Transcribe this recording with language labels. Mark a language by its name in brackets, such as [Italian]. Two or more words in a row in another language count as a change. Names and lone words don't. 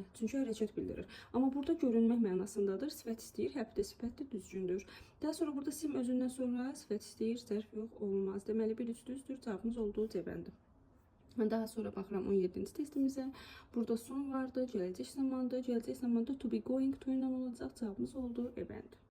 [Azerbaijani] Çünki hərəkət bildirir. Amma burada görünmək mənasındadır. Sifət istəyir, həbdə sifətdir, düzgündür. Daha sonra burada sim özündən sonra sifət istəyir, zərf yox, olmaz. Deməli, 1, 3 düzdür. Cavabımız olduğu C bəndi. Daha sonra baxıram 17-ci testimizə. Burada son vardı, gələcək zamandır. Gələcək zamanda [English] to be going to [Azerbaijani] ilə olacaq. Cavabımız oldu E bəndi.